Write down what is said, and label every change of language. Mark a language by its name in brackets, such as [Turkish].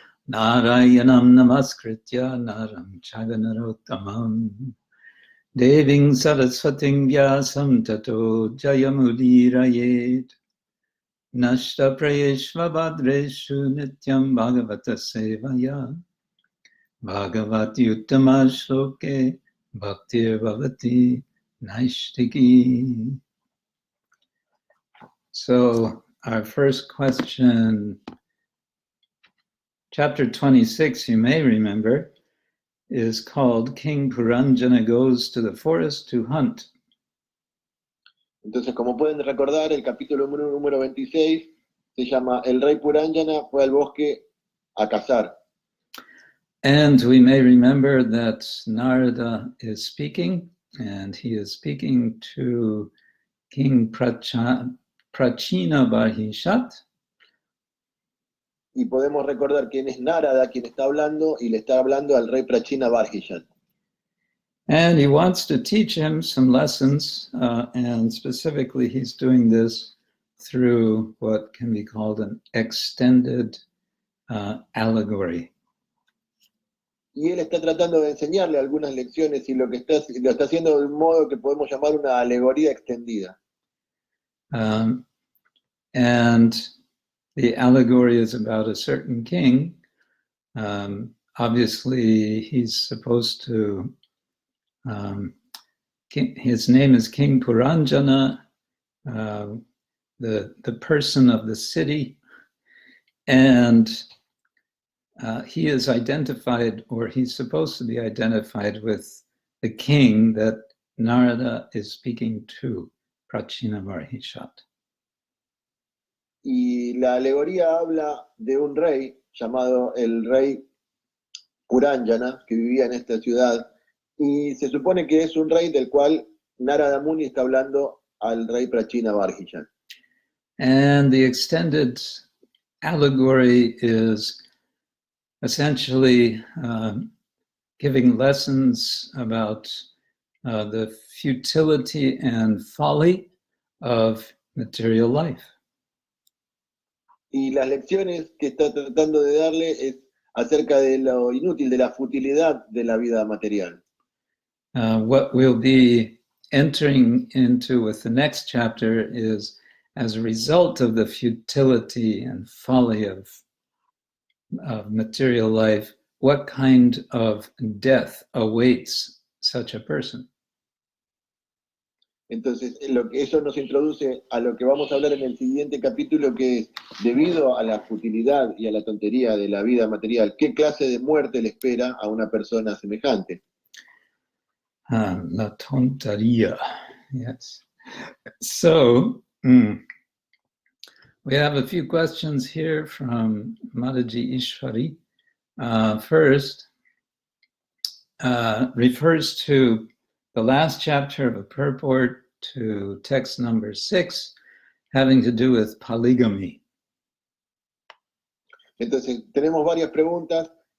[Sanskrit] Narayanam Namaskritya Naram Chaganarottamam Deving Saraswating Vyasam Tato Jayamudirayet Nashta Prayeshva Bhadreshu Nityam Bhagavata Sevaya Bhagavati Uttama Shloke Bhaktir Bhavati Naishtiki. [English] So our first question, chapter 26, you may remember, is called King Puranjana Goes to the Forest to Hunt. [Spanish] Entonces, como pueden recordar, el capítulo número 26 se llama El rey Puranjana fue al bosque a cazar. [English] And we may remember that Narada is speaking, and he is speaking to King Prachina Barhishat. [Spanish] Y podemos recordar quién es Narada, quien está hablando, y le está hablando al rey Prachina Barhishat. [English] And he wants to teach him some lessons, and specifically he's doing this through what can be called an extended allegory. [Spanish] Y él está tratando de enseñarle algunas lecciones y lo está haciendo de un modo que podemos llamar una alegoría extendida. [English] And the allegory is about a certain king. Obviously, he's supposed to his name is King Puranjana, the person of the city, and he is identified, or he's supposed to be identified with the king that Narada is speaking to, Prachina Varhishat. [Spanish] Y la alegoría habla de un rey llamado el rey Puranjana, que vivía en esta ciudad, y se supone que es un rey del cual Narada Muni está hablando al rey Prachina Varhishan. [English] And the extended allegory is essentially giving lessons about the futility and folly of material life. [Spanish] Y las lecciones que está tratando de darle es acerca de lo inútil, de la futilidad de la vida material. [English] What we'll be entering into with the next chapter is, as a result of the futility and folly of material life, what kind of death awaits such a person? [Spanish] Entonces, eso nos introduce a lo que vamos a hablar en el siguiente capítulo, que es, debido a la futilidad y a la tontería de la vida material, ¿qué clase de muerte le espera a una persona semejante? La tontería, [English] yes. So, we have a few questions here from Mataji Ishwari. First, refers to the last chapter of a purport to text number 6, having to do with polygamy. [Spanish] Entonces, tenemos varias preguntas.